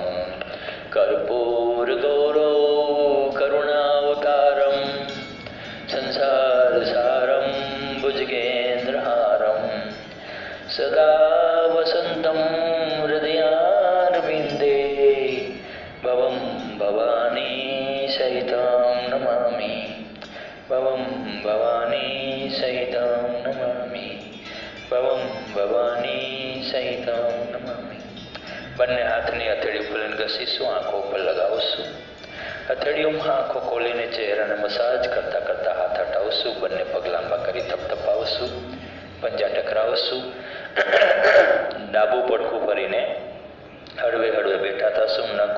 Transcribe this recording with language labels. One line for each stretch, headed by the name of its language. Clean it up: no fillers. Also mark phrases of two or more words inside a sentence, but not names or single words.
Sanskrit: कर्पूरगौरव करुणावतारं संसारसारं भुजगेन्द्रहारं सदा वसन्तं हृदयारविन्दे भवं भवानी सहितं नमामि। भवं भवानी सहितं नमामि। भवं भवानी सहितं नमामि।
Gujarati: બંને હાથની હથેળી ઉપર ઘસીશું, આંખો ઉપર લગાવશું। હથેળીઓમાં આંખો ખોલીને ચહેરાને મસાજ કરતા કરતા હાથ હટાવશું। બંને પગ લાંબા કરી થપથપાવશું, પંજા ટકરાવશું। ડાબું પડખું ફરીને હળવે હળવે બેઠા થશું।